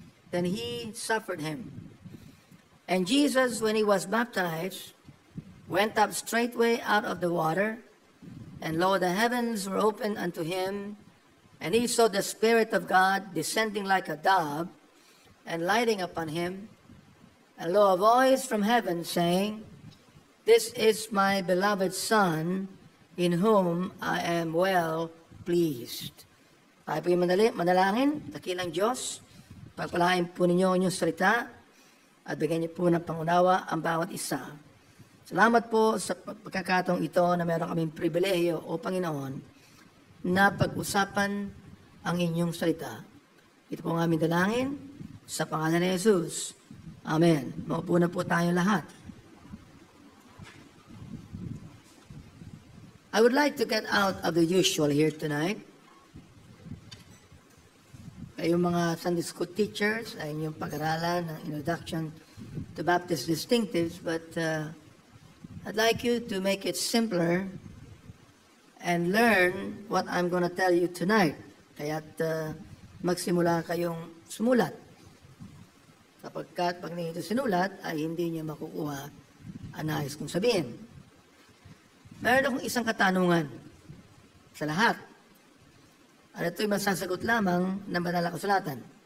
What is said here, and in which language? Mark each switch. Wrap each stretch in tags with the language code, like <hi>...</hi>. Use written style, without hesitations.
<en>Then he suffered him. And Jesus, when he was baptized, went up straightway out of the water, and lo, the heavens were opened unto him, and he saw the Spirit of God descending like a dove, and lighting upon him. And lo, a voice from heaven saying, This is my beloved Son, in whom I am well pleased.</en> <tl>Tayo po yung manalangin, dakilang Diyos, pagpalain po ninyo ang inyong salita, at bigyan niyo po ng pangunawa ang bawat isa. Salamat po sa pagkakataong ito na meron kaming pribilehiyo o Panginoon na pag-usapan ang inyong salita. Ito po ang aming dalangin sa pangalan ni Jesus. Amen. Maupo na po tayo lahat.</tl> <en>I would like to get out of the usual here tonight.</en> <tl>Kayong mga Sunday school teachers ay inyong pag-aralan ng</tl> <en>Introduction to Baptist Distinctives, but I'd like you to make it simpler and learn what I'm going to tell you tonight.</en> <tl>Kaya't magsimula kayong sumulat. Kapagkat pag hindi ito sinulat, ay hindi niyo makukuha ang nais kong sabihin. Meron akong isang katanungan sa lahat. At ito'y masasagot lamang ng banal na kasulatan.</tl>